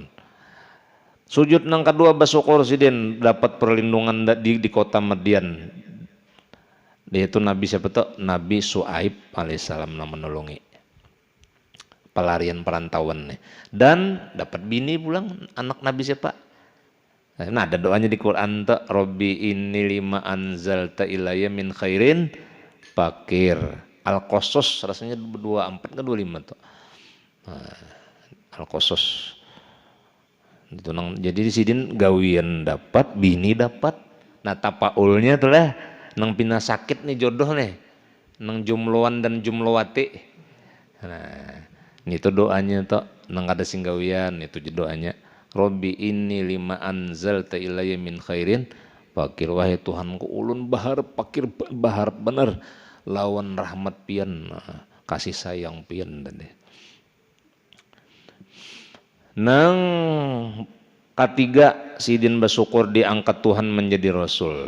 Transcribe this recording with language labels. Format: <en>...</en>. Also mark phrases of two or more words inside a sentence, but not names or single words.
<bjn>Sujud nang kedua bersyukur sidin dapat perlindungan di kota Madian. Itu Nabi siapa tuh? Nabi Su'aib alaihissalam yang menolongi pelarian perantauan nih. Dan dapat bini pulang anak Nabi siapa? Nah ada doanya di Quran tuh,</bjn> <ar>رب إني لما أنزلت إلي من خير فقير.</ar> <bjn>Al-Qasas rasanya 24 ke 25 tuh. Al-Qasas. Itu nang jadi di sidin gawian dapat, bini dapat. Nah tapaulnya tuh lah nang pina sakit nih jodoh nih. Nang jumloan dan jumlowati. Nah, itu doanya tuh nang ada singgawian itu doanya.</bjn> <ar>رب إني لما أنزلت إلي من خير فقير.</ar> <bjn>Wahai Tuhanku ulun bahar pakir bahar bener lawan rahmat pian kasih sayang pian tadi. Nang ketiga sidin bersyukur diangkat Tuhan menjadi rasul.</bjn>